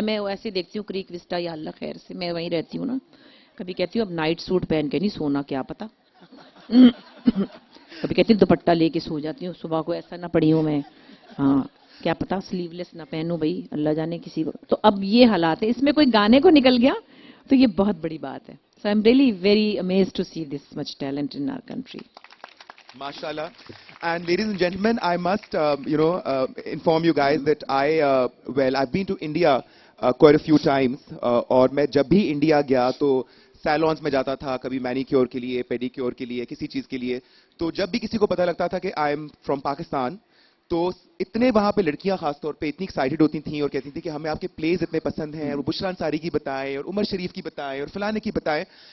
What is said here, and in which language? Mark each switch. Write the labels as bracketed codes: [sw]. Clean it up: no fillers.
[ur] میں ایسے دیکھتی ہوں کریک وسٹا, یا اللہ خیر سے, میں وہیں رہتی ہوں نا, کبھی کہتی ہوں اب نائٹ سوٹ پہن کے نہیں سونا, کیا پتا, کبھی کہتی ہوں دوپٹہ لے کے سو جاتی ہوں, صبح کو ایسا نہ پڑی ہوں میں, ہاں کیا پتا سلیو لیس نہ پہنوں بھائی, اللہ جانے کسی کو. تو اب یہ حالات ہے, اس میں کوئی گانے کو نکل گیا تو یہ بہت بڑی بات ہے. [en] So I'm really very amazed to see this much talent in our country. MashaAllah. And ladies and gentlemen, I must, inform you guys that I've been to India quite a few times. [ur] اور میں جب بھی India گیا تو سیلونز میں جاتا تھا, کبھی مینیکیور کے لیے, پیڈیکیور کے لیے, کسی چیز کے لیے. تو جب بھی کسی کو پتہ لگتا تھا کہ [en] I am from Pakistan, [ur] تو اتنے وہاں پہ لڑکیاں خاص طور پہ اتنی ایکسائٹیڈ ہوتی تھیں اور کہتی تھیں کہ ہمیں آپ کے پلیز اتنے پسند ہیں, اور بشرا انصاری کی بتائیں, اور عمر شریف کی بتائیں, اور فلانے کی بتائیں.